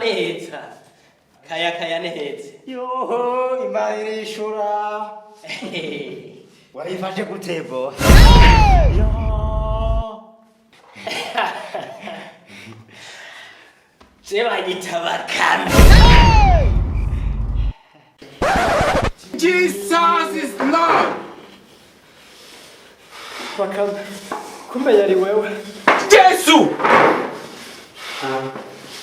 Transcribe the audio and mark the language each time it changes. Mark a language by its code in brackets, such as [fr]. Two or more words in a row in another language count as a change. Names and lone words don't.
[rn] neza kaya neza Yoho, Imana irishura. Warifashe gutebo. Yo. je banyita Bakame. [en] Jesus is Lord. [rn] Bakame kumenya ari wewe. Jesus.